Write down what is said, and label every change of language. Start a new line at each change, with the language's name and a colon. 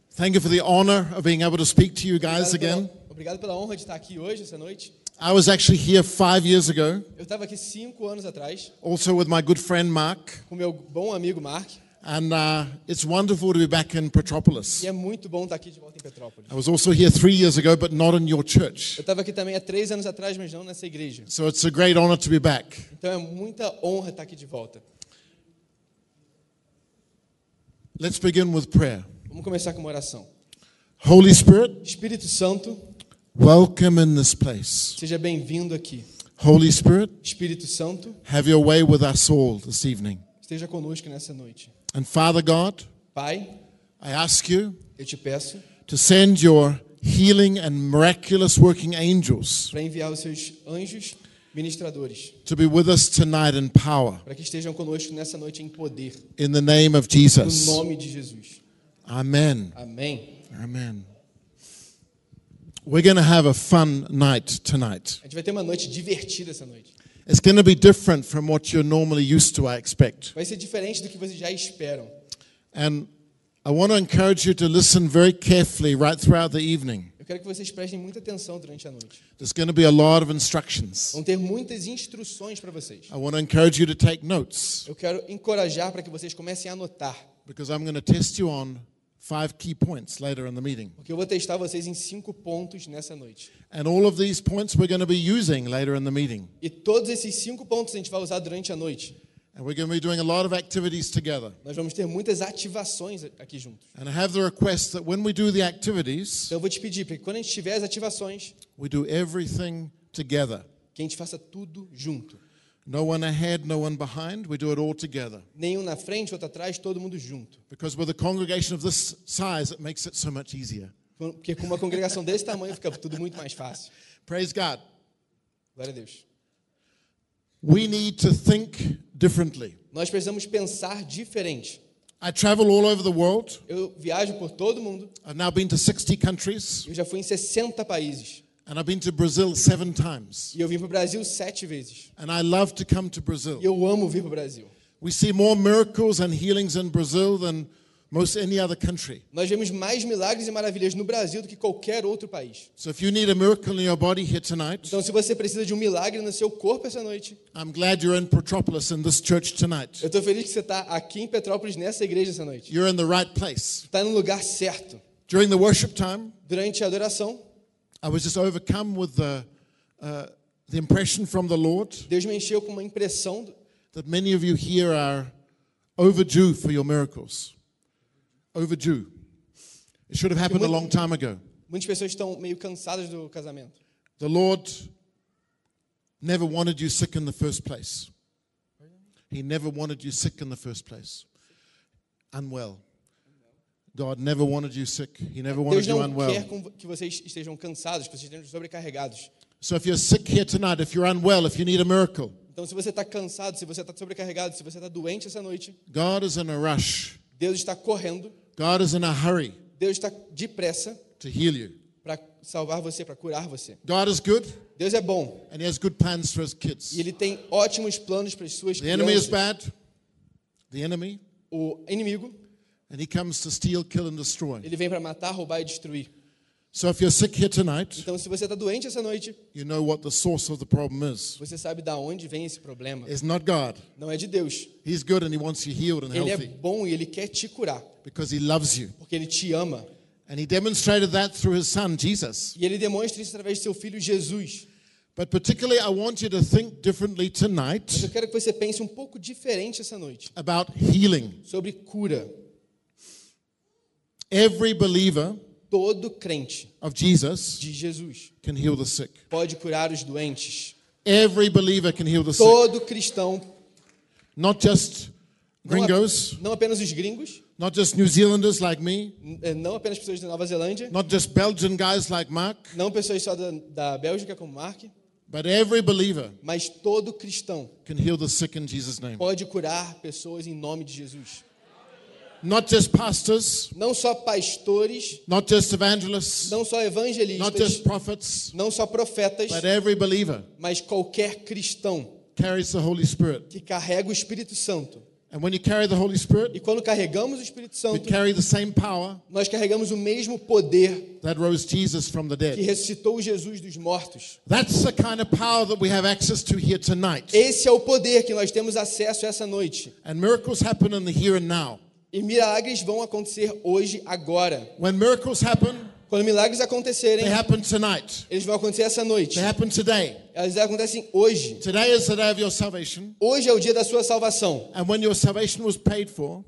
English: Thank you for the honor of being able to speak to you guys again.
Portuguese: Obrigado pela honra de estar aqui hoje essa noite.
English: I was actually here 5 years ago.
Portuguese: Eu estava aqui 5 anos atrás.
English: Also with my good friend Mark.
Portuguese: Com meu bom amigo Mark.
English: And it's wonderful to be back in Petrópolis.
Portuguese: E é muito bom estar aqui de volta em Petrópolis.
English: I was also here 3 years ago, but not in your church.
Portuguese: Eu estava aqui também há 3 anos atrás, mas não nessa igreja.
English: So it's a great honor to be back.
Portuguese: Então é muita honra estar aqui de volta.
English: Let's begin with prayer.
Portuguese: Vamos começar com uma oração.
English: Holy Spirit,
Portuguese: Espírito Santo,
English: welcome in this place.
Portuguese: Seja bem-vindo aqui.
English: Holy Spirit,
Portuguese: Espírito Santo,
English: have your way with us all this evening.
Portuguese: Esteja conosco nessa noite.
English: And Father God,
Portuguese: Pai,
English: I ask you,
Portuguese: eu te peço,
English: to send your healing and miraculous working angels.
Portuguese: Para enviar os seus anjos ministradores.
English: To be with us tonight in power.
Portuguese: Para que estejam conosco nessa noite em poder.
English: In the name of Jesus.
Portuguese: No nome de Jesus.
English: Amen.
Portuguese: Amém.
English: Amen. We're going to have a fun night tonight.
Portuguese: A gente vai ter uma noite divertida essa noite.
English: It's going to be different from what you're normally used to, I expect.
Portuguese: Vai ser diferente do que vocês já esperam.
English: And I want to encourage you to listen very carefully right throughout the evening.
Portuguese: Eu quero que vocês prestem muita atenção durante a noite.
English: There's going to be a lot of instructions.
Portuguese: Vão ter muitas instruções para vocês.
English: I want to encourage you to take notes.
Portuguese: Eu quero encorajar para que vocês comecem a anotar.
English: Because I'm going to test you on 5 key points later in the meeting.
Portuguese: Porque eu vou testar vocês em 5 pontos nessa noite.
English: And all of these points we're going to be using later in the meeting.
Portuguese: E todos esses 5 pontos a gente vai usar durante a noite.
English: And we're going to be doing a lot of activities together.
Portuguese: Nós vamos ter muitas ativações aqui juntos.
English: And I have the request that when we do the activities,
Portuguese: então eu vou te pedir para que quando a gente tiver as ativações,
English: we do everything together.
Portuguese: Que a gente faça tudo junto.
English: No one ahead, no one behind. We do it all together.
Portuguese: Nenhum na frente, outro atrás, todo mundo junto.
English: Because with a congregation of this size, it makes it so much easier.
Portuguese: Porque com uma congregação desse tamanho fica tudo muito mais fácil.
English: Praise God.
Portuguese: Glória a Deus.
English: We need to think differently.
Portuguese: Nós precisamos pensar diferente.
English: I travel all over the world.
Portuguese: Eu viajo por todo o mundo.
English: I've now been to 60 countries.
Portuguese: Eu já fui em 60 países.
English: And I've been to Brazil 7 times.
Portuguese: E eu vim para o Brasil 7 vezes.
English: And I love to come to Brazil.
Portuguese: E eu amo vir para o Brasil.
English: We see more miracles and healings in Brazil than most any other country.
Portuguese: Nós vemos mais milagres e maravilhas no Brasil do que qualquer outro país.
English: So if you need a miracle in your body here tonight,
Portuguese: então se você precisa de um milagre no seu corpo essa noite,
English: I'm glad you're in Petrópolis in this church tonight.
Portuguese: Eu estou feliz que você está aqui em Petrópolis nessa igreja essa noite.
English: You're in the right place.
Portuguese: Está no lugar certo.
English: During the worship time,
Portuguese: durante a adoração,
English: I was just overcome with the impression from the Lord.
Portuguese: Deus me encheu com uma impressão
English: that many of you here are overdue for your miracles. Overdue. It should have happened a long time ago.
Portuguese: Muitas pessoas estão meio cansadas do casamento.
English: The Lord never wanted you sick in the first place. He never wanted you sick in the first place. Unwell. God never wanted you sick. He never wanted you unwell.
Portuguese: Deus não quer que vocês estejam cansados, que vocês estejam sobrecarregados.
English: So if you're sick here tonight, if you're unwell, if you need a miracle.
Portuguese: Então se você está cansado, se você está sobrecarregado, se você está doente essa noite.
English: God is in a rush.
Portuguese: Deus está correndo.
English: God is in a hurry.
Portuguese: Deus está depressa.
English: To heal you.
Portuguese: Para salvar você, para curar você.
English: God is good.
Portuguese: Deus é bom.
English: And he has good plans for his kids.
Portuguese: E ele tem ótimos planos para as suas crianças.
English: The enemy is bad. The enemy.
Portuguese: O inimigo.
English: And he comes to steal, kill and destroy.
Portuguese: Ele vem para matar, roubar e destruir.
English: So if you're sick here tonight,
Portuguese: então se você está doente essa noite,
English: you know what the source of the problem is.
Portuguese: Você sabe da onde vem esse problema.
English: It's not God.
Portuguese: Não é de Deus.
English: He's good and he wants you healed and
Portuguese: ele
English: healthy.
Portuguese: Ele é bom e ele quer te curar.
English: Because he loves you.
Portuguese: Porque ele te ama.
English: And he demonstrated that through his son Jesus.
Portuguese: E ele demonstra isso através de seu filho Jesus.
English: But particularly I want you to think differently tonight.
Portuguese: Mas eu quero que você pense um pouco diferente essa noite.
English: About healing.
Portuguese: Sobre cura.
English: Every believer,
Portuguese: todo crente,
English: of Jesus,
Portuguese: de Jesus,
English: can heal the sick.
Portuguese: Pode curar os doentes.
English: Every believer can heal the
Portuguese: todo
English: sick.
Portuguese: Todo cristão,
English: not just gringos,
Portuguese: não apenas os gringos,
English: not just New Zealanders like me,
Portuguese: não apenas pessoas da Nova Zelândia,
English: not just Belgian guys like Mark,
Portuguese: não pessoas só da Bélgica como Mark,
English: but every believer,
Portuguese: mas todo cristão,
English: can heal the sick in Jesus' name.
Portuguese: Pode curar pessoas em nome de Jesus.
English: Not just pastors,
Portuguese: não só pastores,
English: not just evangelists,
Portuguese: não só evangelistas,
English: not just prophets,
Portuguese: não só profetas,
English: but every believer,
Portuguese: mas qualquer cristão
English: carries the Holy Spirit,
Portuguese: que carrega o Espírito Santo,
English: And when you carry the Holy Spirit,
Portuguese: e quando carregamos o Espírito Santo,
English: we carry the same power,
Portuguese: nós carregamos o mesmo poder
English: that rose Jesus from the dead.
Portuguese: Que ressuscitou Jesus dos mortos.
English: That's the kind of power that we have access to here tonight.
Portuguese: Esse é o poder que nós temos acesso essa noite.
English: And miracles happen in the here and now.
Portuguese: E milagres vão acontecer hoje, agora.
English: When miracles happen,
Portuguese: quando milagres acontecerem,
English: they happen tonight.
Portuguese: Eles vão acontecer essa noite.
English: They happen today.
Portuguese: Eles acontecem hoje.
English: Today is the day of your salvation.
Portuguese: Hoje é o dia da sua salvação.
English: And when your salvation was paid for,